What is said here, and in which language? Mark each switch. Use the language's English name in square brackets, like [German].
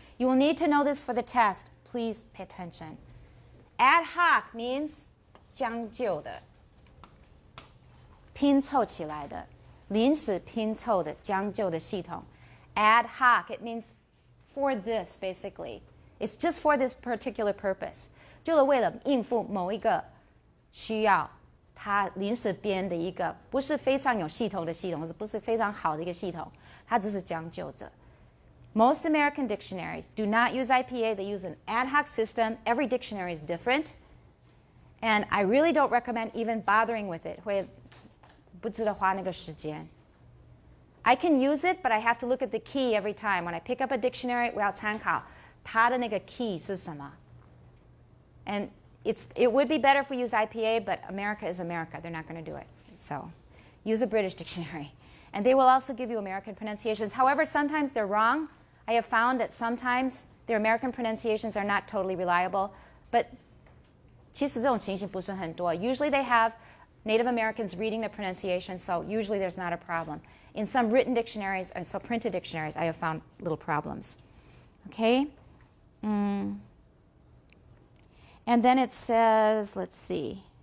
[English] You will need to know this for the test. Please pay attention. Ad hoc means [Chinese] 将就的拼凑起来的临时拼凑的将就的系统 [English] Ad hoc, it means for this, basically. It's just for this particular purpose. [Chinese] 就是为了应付某一个需要，它临时编的一个不是非常有系统的系统，不是非常好的一个系统，它只是将就着。 [English] Most American dictionaries do not use IPA. They use an ad hoc system. Every dictionary is different. And I really don't recommend even bothering with it. [Chinese] 会不值得花那个时间。 [English] I can use it, but I have to look at the key every time. When I pick up a dictionary, [Chinese] 我要参考它的那个 key 是什么。 [English] And it would be better if we used IPA, but America is America. They're not going to do it. So use a British dictionary. And they will also give you American pronunciations. However, sometimes they're wrong. I have found that sometimes their American pronunciations are not totally reliable. But [Chinese] 其实这种情形不是很多. [English] Usually they have Native Americans reading the pronunciation, so usually there's not a problem. In some written dictionaries and some printed dictionaries, I have found little problems. Okay? And then it says, let's see.